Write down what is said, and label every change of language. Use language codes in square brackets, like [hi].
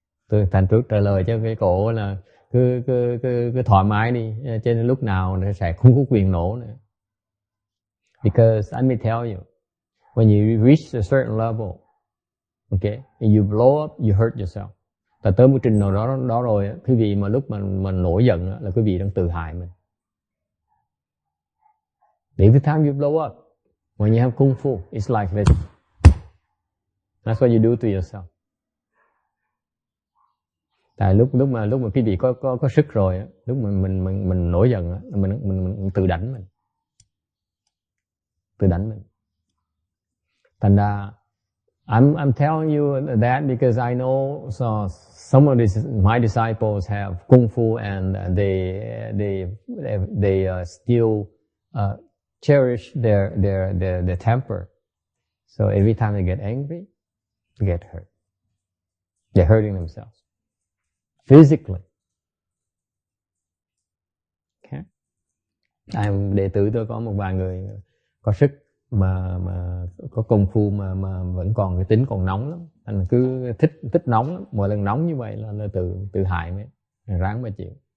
[vi] Tôi thành trước trả lời cho cái cổ là cứ thoải mái đi, cho nên lúc nào nó sẽ không có quyền nổ nữa. [en] Because let me tell you, when you reach a certain level, okay, and you blow up, you hurt yourself. [vi] Tại tới một trình nào đó rồi, quý vị mà lúc mà mình nổi giận là quý vị đang tự hại mình. [en] Every time you blow up, when you have kung fu, it's like this. That's what you do to yourself. [vi] Tại lúc mà quý vị có sức rồi, lúc mà mình nổi giận, mình tự đánh mình. Thành ra [en] I'm telling you that because I know some of my disciples have kung fu and they still cherish their temper. So every time they get angry, they get hurt. They're hurting themselves physically. Okay. [vi] Đệ tử tôi có một vài người có sức mà có công phu mà vẫn còn cái tính còn nóng lắm, anh cứ thích nóng lắm. Mỗi lần nóng như vậy là tự hại mới ráng mà chịu.